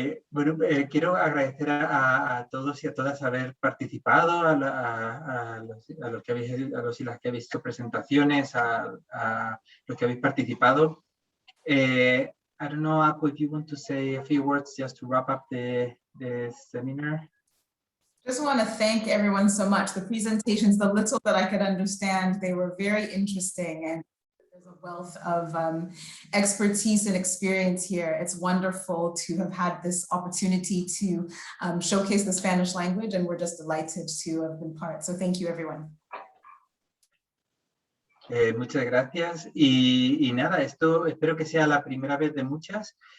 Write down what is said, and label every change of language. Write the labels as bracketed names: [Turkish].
[Spanish] Bueno, quiero agradecer a todos y a todas haber participado, a los que habéis, a los y las que habéis hecho presentaciones, a los que habéis participado. [English] I don't know, Aku, if you want to say a few words just to wrap up the seminar. Just want to thank everyone so much. The presentations, the little that I could understand, they were very interesting, and there's a wealth of expertise and experience here. It's wonderful to have had this opportunity to showcase the Spanish language, and we're just delighted to have been part. So thank you, everyone. [Spanish] Muchas gracias. Y nada, esto espero que sea la primera vez de muchas.